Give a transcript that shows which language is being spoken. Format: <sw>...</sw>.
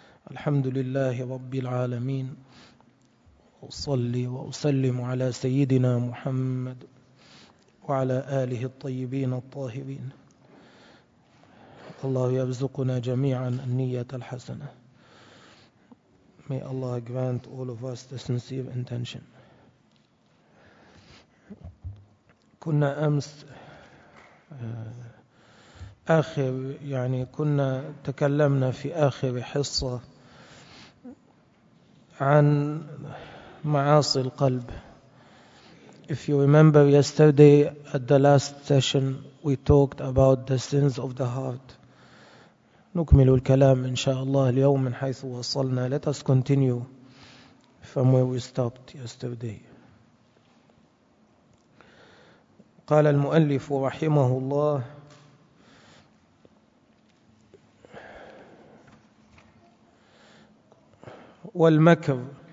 <ar>الحمد لله رب العالمين، أصلي وأسلم على سيدنا محمد وعلى آله الطيبين الطاهرين. الله يرزقنا جميعا النية الحسنة.</ar> <en>May Allah grant all of us the sincere intention.</en> <ar>كنا أمس آخر يعني كنا تكلمنا في آخر حصة عن معاصي القلب.</ar> <en>If you remember yesterday at the last session we talked about the sins of the heart.</en> <ar>نكمل الكلام إن شاء الله اليوم من حيث وصلنا.</ar> <en>Let us continue from where we stopped yesterday.</en> <ar>قال المؤلف رحمه الله: والمكر</ar>